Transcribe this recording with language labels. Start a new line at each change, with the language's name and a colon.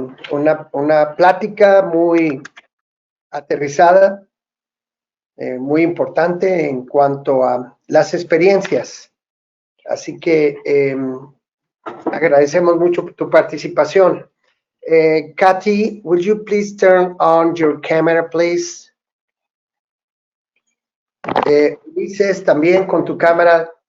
Spanish: Una plática muy aterrizada, muy importante en cuanto a las experiencias. Así que agradecemos mucho tu participación.
English: Kathy, would you please turn on your camera, please?
Spanish: Ulises, también con tu cámara.